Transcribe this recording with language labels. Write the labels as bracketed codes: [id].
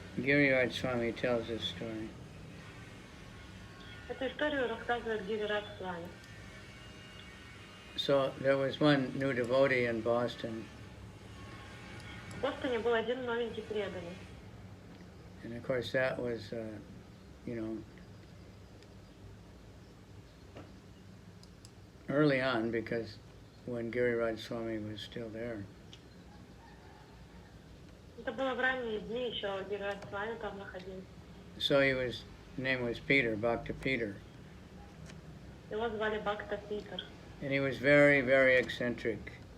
[en] Giriraj Swami tells this story. [ru] Эту историю рассказывает Гирирадж Свами. [en] So there was one new devotee in Boston. [ru] В Бостоне был один новенький преданный. [en] And of course that was, early on, because when Giriraj Swami was still there. [ru] Это было в ранние дни, еще Гирирадж Свами там находился. [en] So his name was Peter, Bhakta Peter. [ru] Его звали Бхакта Питер. [en] And he was very, very eccentric.